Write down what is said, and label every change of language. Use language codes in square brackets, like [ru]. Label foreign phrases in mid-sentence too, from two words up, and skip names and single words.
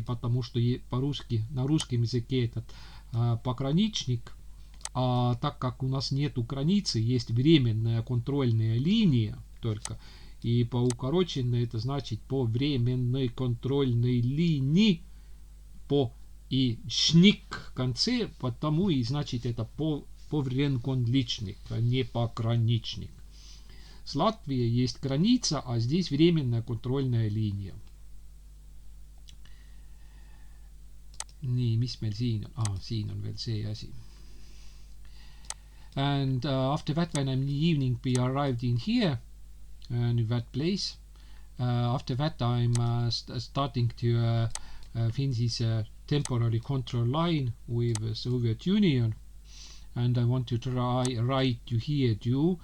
[ru] Потому что по-русски, на русском языке этот пограничник, а так как у нас нету границы, есть временная контрольная линия только, и по укороченно это значит по временной контрольной линии, по и шник в конце, потому и значит это повренкондличник, а не пограничник. С Латвией есть граница, а здесь временная контрольная линия. [et] Nii, mis meil siin on? Siin on veel see asi. [en] And after that, when in the evening we arrived in here, in that place, after that I'm starting to finish this temporary control line with the Soviet Union, and I want to write to here too.